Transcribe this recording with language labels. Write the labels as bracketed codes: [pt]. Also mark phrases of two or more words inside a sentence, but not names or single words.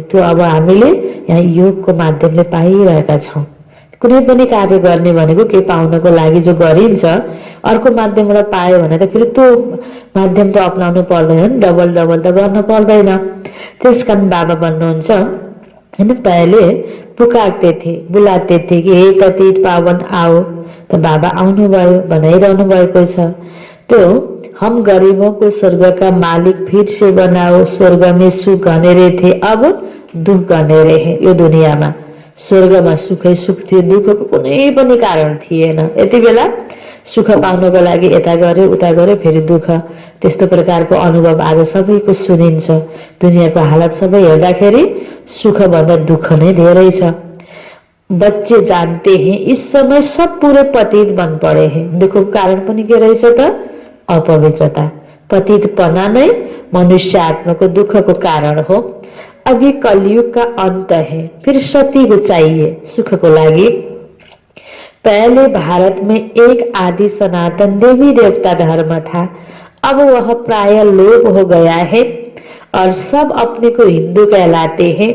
[ne] त्यो अब हामीले यहाँ योगको माध्यमले पाइरहेका छौं। कुनै पनि कार्य गर्ने भनेको के पाउनको लागि जो गरिन्छ, अर्को माध्यमबाट पायो भने त फेरि त्यो माध्यम त अपनाउनु पर्दैन, डबल डबल त गर्न पर्दैन। त्यसकारण बाबा भन्नुहुन्छ हैन, [hi] पहले पुकारते थे, बुलाते थे कि हे पतित पावन आओ, [ne] त बाबा आउनुभयो, भनाइरहनु भएको छ। [hi] त्यो हम गरीबों को स्वर्ग का मालिक फिर से बनाओ, स्वर्ग में सुख अनेरे थे अब दुख अनेरे है। [ne] यो दुनियाँमा स्वर्गमा सुखै सुख थियो, दुःखको कुनै पनि कारण थिएन। यति बेला सुख पाउनको लागि यता गरे उता गरे फेरि दुःख, त्यस्तो प्रकारको अनुभव आज सबैको सुनिन्छ। दुनियाँको हालत सबै हेर्दाखेरि सुखभन्दा दुःख नै धेरै छ। [hi] बच्चे जानते हैं इस समय सब पूरे पतित बन पड़े हैं। [ne] दुखको कारण पनि के रहेछ त? अपवित्रता। पतितपना नै मनुष्य आत्माको दुःखको कारण हो। [hi] अभी कलयुग का अंत है, फिर सतयुग चाहिए सुख को लागि। पहले भारत में एक आदि सनातन देवी देवता धर्म था, अब वह प्राय लोप हो गया है और सब अपने को हिंदू कहलाते हैं।